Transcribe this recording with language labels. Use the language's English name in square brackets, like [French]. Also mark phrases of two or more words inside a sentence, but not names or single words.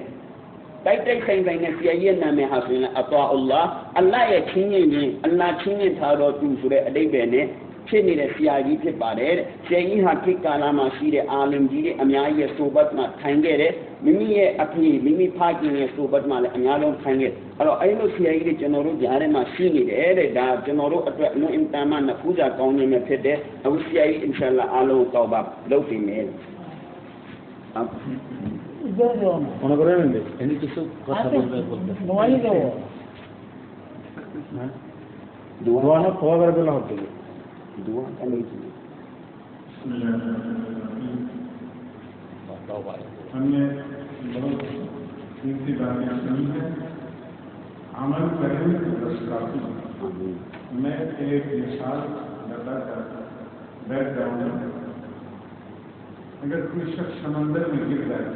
[Burmese] တိုက်ဆိုင်နဲ့ဆရာကြီးရဲ့နာမည်ဟာဆိုရင်အတာအလ္လာဟ်အလ္လာဟ်ရဲ့ချင်းချင်းအလ္လာဟ်ချင်းချင်းထားတော်သူဆိုတဲ့အဓိပ္ပာယ်နဲ့ဖြစ်နေတဲ့ဆရာကြီးဖြစ်ပါတယ်တဲ့ဆရာကြီးဟာခေတ်ကာလမှာရှိတဲ့အာလမ်ကြီးတွေအများကြီးရဲ့ဆိုဘတ်မှာထိုင်ခဲ့တယ်မိမိရဲ့အဖေမိမိဖခင်ရဲ့ဆိုဘတ်မှာလည်းအများဆုံးထိုင်ခဲ့အဲ့တော့အဲ့လိုဆရာကြီးတွေကျွန်တော်တို့ကြားထဲမှာရှိနေတယ်တဲ့ဒါကျွန်တော်တို့အတွက်အလွန်အင်တာမနဖူးစာကောင်းခြင်းပဲဖြစ်တယ်အခုဆရာကြီး [Arabic] إن شاء الله [Burmese] အားလုံးတော့ပါလုပ်ပြီးမယ် [Bangla] মনে করেন এমনি কিছু কথা বলবে দোয়া না খোয়া করে বলা হতো [Hindi] दुआ करनी चाहिए हमने बहुत कीमती बातें सुनी है अमल करें तो बस काफी मैं एक मिसाल बताकर बैठ जाऊंगा अगर कोई शख्स समंदर में गिर जाए